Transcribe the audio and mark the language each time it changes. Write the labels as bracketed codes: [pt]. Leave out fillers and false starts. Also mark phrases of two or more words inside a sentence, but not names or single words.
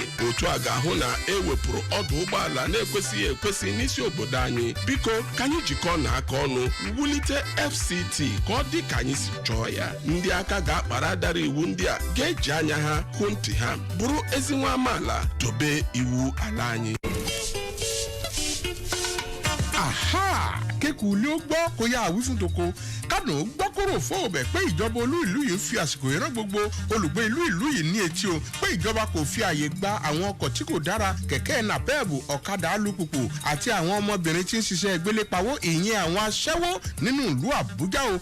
[ig] Otu a ga-ahụ na ewepụrụ ọdụ ụgbọala na-ekwesịghị ekwesị n'isi obodo anyị. Biko ka anyị jikọọ n'aka ọnụ wulite FCT ka ọ dị ka anyị si chọọ ya. Ndị aka ga-akpara dara iwu ndị a ga-eji anya ha hụ ntị ha, bụrụ ezi nwa amaala, dobe iwu ala anyị. Aha! [yo] Kéku ilé ó gbọ́ kó yá àwí fún toko. Kánò gbọ́ kóró fóòbẹ̀ pé ìjọba olú ìlú yìí fi àsìkò ìran gbogbo olùgbé ìlú yìí ní etí o pé ìjọba kò fi àyè gba àwọn ọkọ̀ tí kò dára, kẹ̀kẹ́ nàpẹ́ẹ̀bù, ọ̀kadà alùpùpù àti àwọn ọmọbìnrin tí ń ṣiṣẹ́ ìgbélépawó ìyẹn àwọn aṣẹ́wó nínú ìlú Àbújá o.